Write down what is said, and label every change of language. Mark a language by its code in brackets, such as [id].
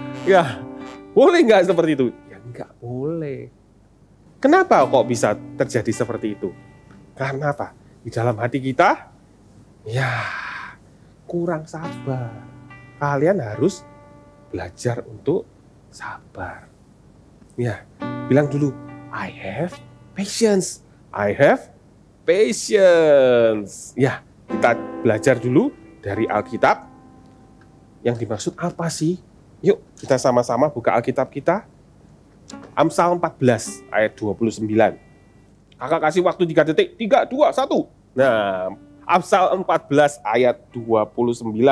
[id] Ya, boleh nggak seperti itu? Ya nggak boleh. Kenapa kok bisa terjadi seperti itu? Karena apa? Di dalam hati kita, ya kurang sabar. Kalian harus belajar untuk sabar. Ya, bilang dulu, [en] I have patience. I have patience. [id] Ya, kita belajar dulu dari Alkitab. Yang dimaksud apa sih? Yuk, kita sama-sama buka Alkitab kita. Amsal 14 ayat 29. Kakak kasih waktu 3 detik. 3, 2, 1. Nah, Amsal 14 ayat 29.